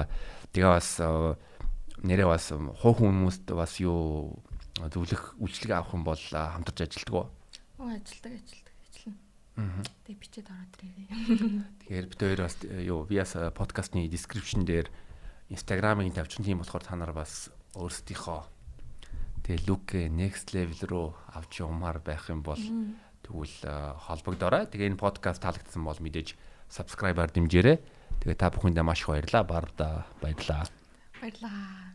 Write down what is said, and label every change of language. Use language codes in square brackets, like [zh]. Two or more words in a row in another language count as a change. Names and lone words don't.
[mn] Тэгээ бас нэрээ бас хуу хүмүүст бас юу зөвлөх үйлчлэг авах юм бол хамтарч ажилтдаг уу? Ажилтдаг. Ажиллана. Тэгээ бичээд ороод ирээ. Тэгэхээр бид хоёр бас юу Vias подкастны description дээр Instagram-ыг тавьчихсан тийм болохоор та нар бас өөрсдийнхөө тэгээ [en] look next level [mn] руу авч явмаар байх юм бол тэгвэл холбогдорой. Тэгээ энэ подкаст таалагдсан бол мэдээж subscribe-аар дэмжээрэй. Тэгээ та бүхэндээ маш их баярлалаа. Барда баярлалаа. Баярлалаа.